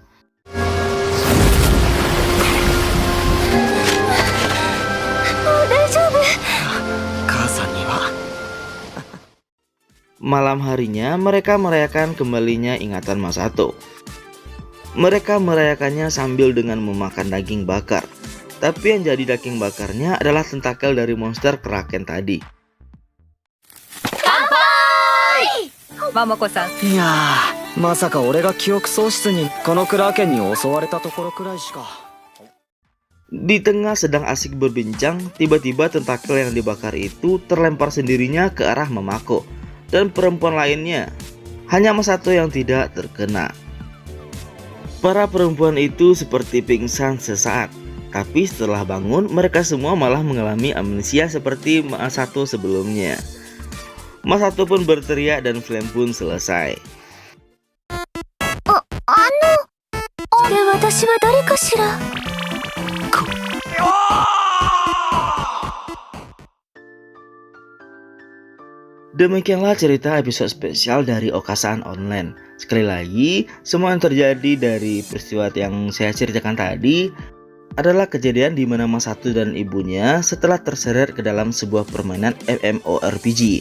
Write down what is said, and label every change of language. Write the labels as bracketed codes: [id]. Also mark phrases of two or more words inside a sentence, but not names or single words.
[id] Malam harinya mereka merayakan kembalinya ingatan Masato. Mereka merayakannya sambil dengan memakan daging bakar. Tapi yang jadi daging bakarnya adalah tentakel dari monster kraken tadi. Mamako-san. [ja] いやー、まさか俺が記憶喪失にこのクラーケンに襲われたところくらいしか。 [id] Di tengah sedang asik berbincang, tiba-tiba tentakel yang dibakar itu terlempar sendirinya ke arah Mamako dan perempuan lainnya. Hanya Masato yang tidak terkena. Para perempuan itu seperti pingsan sesaat. Tapi setelah bangun, mereka semua malah mengalami amnesia seperti Masato sebelumnya. Masato pun berteriak dan film pun selesai. [ja] で私は誰かしら [id] Demikianlah cerita episode spesial dari Okasan Online. Sekali lagi, semua yang terjadi dari peristiwa yang saya ceritakan tadi adalah kejadian di mana Masato dan ibunya setelah terseret ke dalam sebuah permainan MMORPG.